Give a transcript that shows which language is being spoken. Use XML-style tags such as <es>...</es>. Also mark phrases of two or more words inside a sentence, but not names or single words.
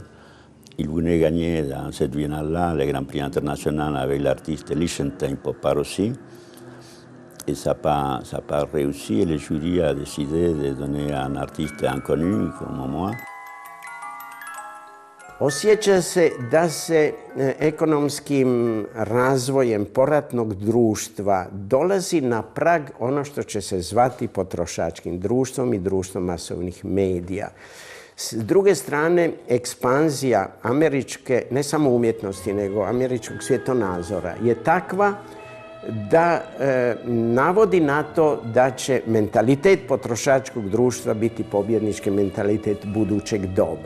<fr>Ils venaient gagner dans cette biennale-là le Grand Prix international avec l'artiste Lichtenstein Popar aussi. Et ça n'a pas réussi et le jury a décidé de donner à un artiste inconnu comme moi.</fr> <hr>Osjeća se da se ekonomskim razvojem poratnog društva dolazi na prag ono što će se zvati potrošačkim društvom i društvom masovnih medija. S druge strane, ekspanzija američke, ne samo umjetnosti, nego američkog svjetonazora je takva da navodi na to da će mentalitet potrošačkog društva biti pobjednički mentalitet budućeg doba.</hr>